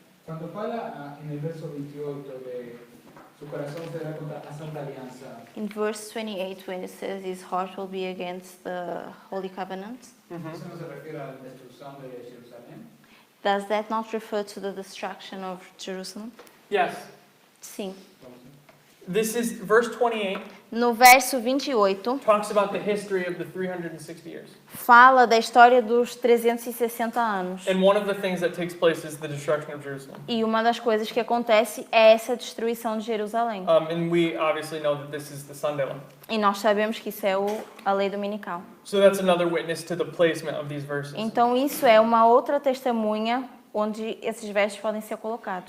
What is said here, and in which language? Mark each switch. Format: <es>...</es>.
<es>Cuando fala en el verso 28 de su corazón será contra a Santa Alianza,</es> <en>In verse 28, when it says his heart will be against the Holy Covenant,</en> <es>¿eso no se refiere a la destrucción de Jerusalén?</es> <en>does that not refer to the destruction of Jerusalem? yes,</en> <pt>Sim.</pt> <en>this is verse 28</en> <pt>No verso 28,</pt> <en>talks about the history of the 360 years.</en> <pt>fala da história dos 360 anos.</pt> <en>And one of the things that takes place is the destruction of Jerusalem.</en> <pt>E uma das coisas que acontece é essa destruição de Jerusalém.</pt> <en>And we obviously know that this is the Sunday law.</en> <pt>E nós sabemos que isso é a lei dominical.</pt> <en>So that's another witness to the placement of these verses.</en> <pt>Então isso é uma outra testemunha onde esses versos podem ser colocados.</pt>